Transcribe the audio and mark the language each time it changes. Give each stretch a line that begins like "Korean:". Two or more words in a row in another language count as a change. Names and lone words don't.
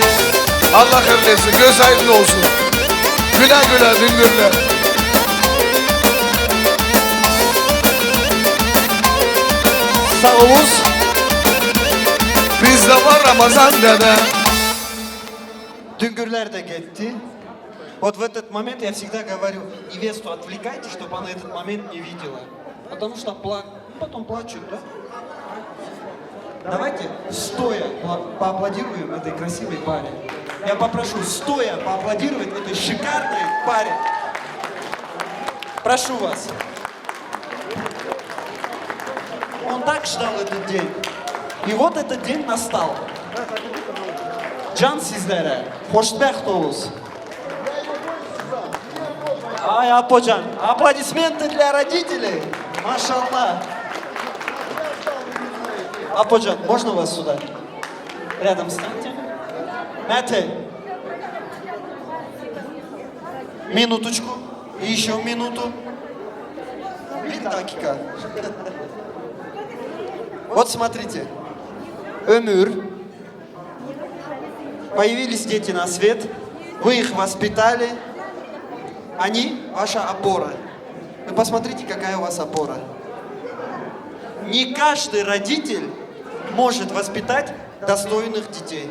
Turkish: Allah kabul etsin, göz aydın olsun. Güle güle düngürler. Sağ olun. Bizde var Ramazan dede. Düngürler de gitti.
Russian: Вот в этот момент я всегда говорю, невесту отвлекайте, чтобы она этот момент не видела. Потому что потом плачут, да? Давайте стоя поаплодируем этой красивой паре. Я попрошу стоя поаплодировать этой шикарной паре. Прошу вас. Он так ждал этот день. И вот этот день настал.
Turkish: Can sizlere, hoşbəxt olunuz.
Russian: Ай, Аподжан, аплодисменты для родителей. Машаллах. Аподжан, можно вас сюда? Рядом станьте. Мете. Минуточку. И еще минуту.
Turkish: Bir dakika.
Russian: Вот смотрите. Ömür. Появились дети на свет. Вы их воспитали. Они ваша опора. Вы посмотрите, какая у вас опора. Не каждый родитель может воспитать достойных детей.